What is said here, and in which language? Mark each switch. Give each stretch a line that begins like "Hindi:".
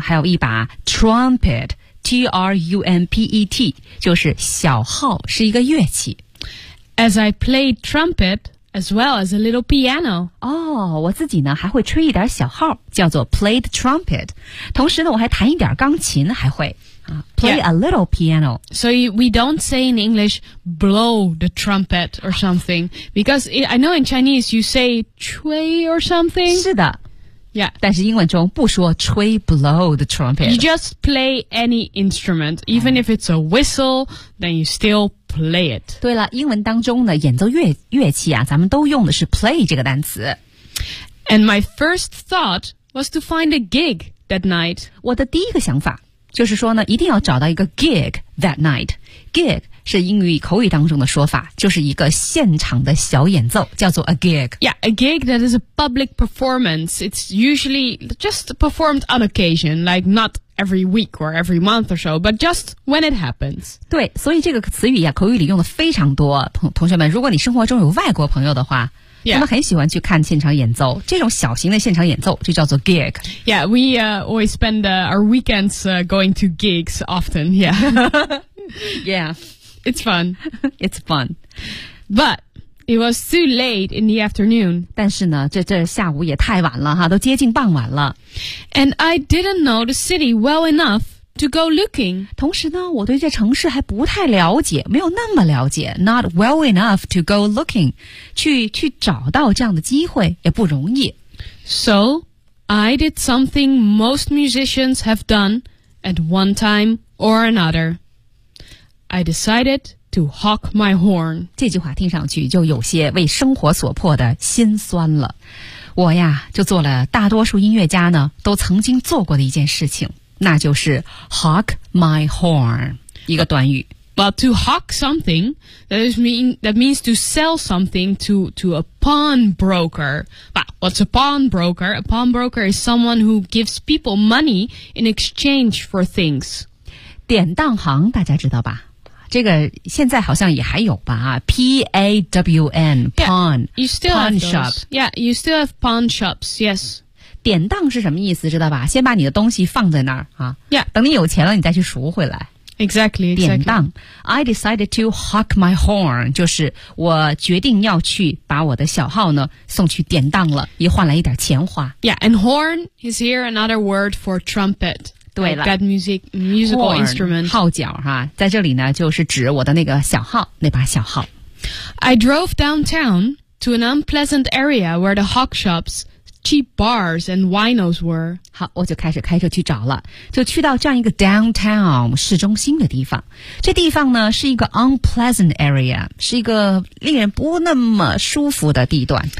Chinese: 还有一把 trumpet, T-R-U-M-P-E-T, 就是小号，是一个乐器。
English: As I played trumpet, as well as a little piano.
Chinese: 哦，我自己呢，还会吹一点小号，叫做
English: played trumpet.
Chinese: 同时呢，我还弹一点钢琴，还会。
English: Play、yeah. a little piano. So we don't say in English, blow the trumpet or something. Because I know in Chinese you say 吹 or something.
Chinese: 是的。
English: Yeah.
Chinese: 但是英文中不说吹
English: blow the trumpet. You just play any instrument. Even if it's a whistle, then you still play it.
Chinese: 对了，英文当中的演奏 乐器啊，咱们都用的是 play 这个单词。
English: And my first thought was to find a gig that night.
Chinese: 我的第一个想法。就是说呢，一定要找到一个
English: gig that night.
Chinese: Gig 是英语口语当中的说法，就是一个现场的小演奏，叫做
English: a gig. Yeah, a gig that is a public performance. It's usually just performed on occasion, like not every week or every month or so, but just when it happens.
Chinese: 对，所以这个词语呀、啊，口语里用的非常多。同学们，如果你生活中有外国朋友的话。
English: Yeah.
Chinese: 他们很喜欢去看现场演奏，这种小型的现场演奏就叫做 gig.
English: Yeah, we always spend our weekends going to gigs often. Yeah, yeah, it's fun. It's fun. But it was too late in the afternoon.
Chinese: 但是呢，这下午也太晚了哈，都接近傍晚了。
English: And I didn't know the city well enough to go looking.
Chinese: 同时呢，我对这城市还不太了解，没有那么了解。
English: Not well enough to go looking.
Chinese: 去找到这样的机会也不容易。
English: So, I did something most musicians have done at one time or another. I decided to honk my horn.
Chinese: 这句话听上去就有些为生活所迫的心酸了。我呀，就做了大多数音乐家呢，都曾经做过的一件事情。那就是
English: honk my horn
Chinese: 一个短语。
English: But to honk something that means to sell something to a pawnbroker. But what's a pawnbroker? A pawnbroker is someone who gives people money in exchange for things.
Chinese: 典当行大家知道吧？这个现在好像也还有吧？
English: 啊 ，P A W N pawn yeah, you still pawn have those. shop. Yeah, you still have pawn shops. Yes.
Chinese: 典当是什么意思知道吧先把你的东西放在那儿啊、
English: yeah.
Chinese: 等你有钱了你再去赎回来。
English: Exactly,
Chinese: 典当。
English: I decided to honk my horn,
Chinese: 就是我决定要去把我的小号呢送去典当了以换来一点钱花。
English: Yeah, and horn is here another word for trumpet.
Chinese: 对了。
English: Like、that musical instrument.
Chinese: 号角哈、啊、在这里呢就是指我的那个小号那把小号。
English: I drove downtown to an unpleasant area where the honk shops,Cheap bars and winos were.
Chinese: 好，我就开始开车去找了，就去到这样一个 downtown 市中心的地方。这地方呢是一个
English: unpleasant area，
Chinese: 是一个令人不那么舒服的地段。